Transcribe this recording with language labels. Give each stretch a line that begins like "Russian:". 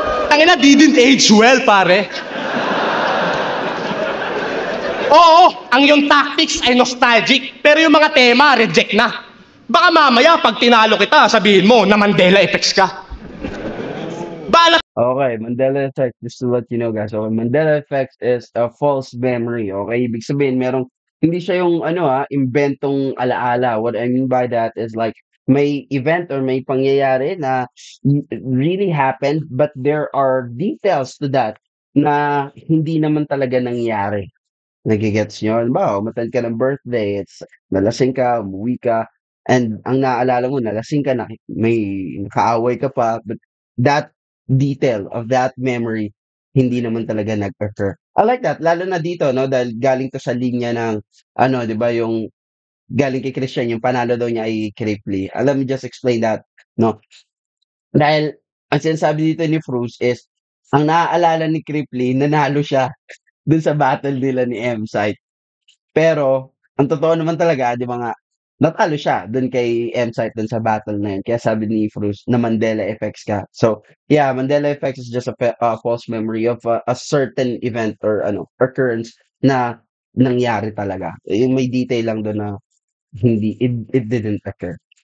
Filipino: Tangina,
English: didn't age well, pare.
Filipino: Oo, ang yung tactics ay nostalgic, pero yung mga tema, reject na. Baka mamaya, pag tinalo kita, sabihin mo na Mandela effects ka. Balat
English: Okay, Mandela effect, just to let you know guys. Okay, Mandela effect is a false memory.
Filipino: Okay, ibig sabihin hindi siya yung inventong alaala.
English: What I mean by that is like
Filipino: may event or may pangyayari na
English: really happened, but there are details to that
Filipino: na hindi naman talaga nangyari. Nagigets nyo? Halimbawa, umattend ka ng birthday, it's nalasing ka, umuwi ka, and ang naalala mo, nalasing ka, may nakaaway ka pa,
English: but that detail of that memory,
Filipino: hindi naman talaga nag-occur.
English: I like that,
Filipino: lalo na dito, no, dahil galing to sa linya ng, di ba, yung galing kay Christian, yung panalo daw niya ay Cripply.
English: Let me just explain that, no?
Filipino: Dahil, ang sinasabi dito ni Fruz is, ang naaalala ni Cripply, nanalo siya dun sa battle nila ni M-Site. Pero, ang totoo naman talaga, di ba nga, natalo siya dun kay M-Site dun sa battle na yun. Kaya sabi ni Fruz na Mandela effects ka.
English: So, yeah, Mandela effects is just a false memory of a certain event or occurrence
Filipino: na nangyari talaga. Yung may detail lang dun na
English: it didn't occur.